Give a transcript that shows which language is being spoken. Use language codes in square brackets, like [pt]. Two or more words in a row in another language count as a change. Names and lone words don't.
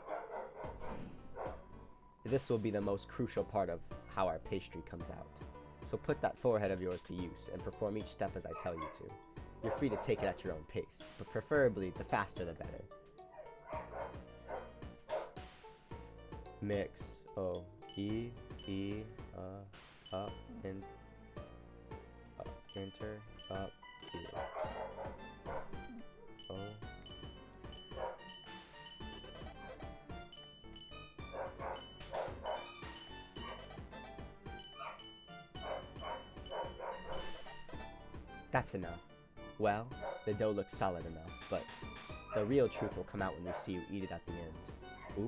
[en] This will be the most crucial part of how our pastry comes out. So put that forehead of yours to use and perform each step as I tell you to. You're free to take it at your own pace, but preferably the faster the better. Mix. O. E. Up. In. Up. Enter. Up. E. O. That's enough. Well, the dough looks solid enough, but the real truth will come out when we see you eat it at the end.